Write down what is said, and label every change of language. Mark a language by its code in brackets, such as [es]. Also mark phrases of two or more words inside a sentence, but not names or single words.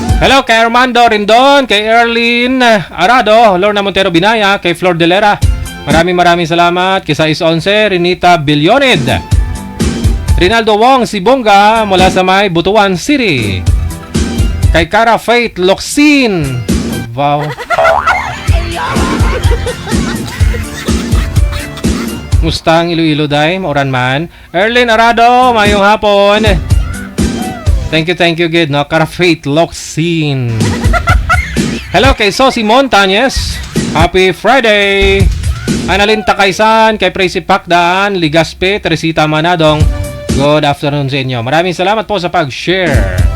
[hil] Hello kay Armando Rindon, kay Erlyn Arado, Lorna Montero Binaya, kay Flor Delera. [tl] Maraming salamat. Kay 611, Renita Billonid, Rinaldo Wong Sibonga mula sa may Butuan City. Kay Cara Faith Locsin. Wow. [hil] Mustang Iloilo day, mauran man. Erlyn Arado, mayong hapon. [en] Thank you good, no? Cara Faith Locsin. [hil] Hello kay Sosi Montañez. [en] Happy Friday. [hil] Annalyn Takaysan, kay Tracy Pacdaan, Ligaspe, Teresita Manadong, [en] good afternoon [hil] sa inyo. [tl] Maraming salamat po sa pag-share.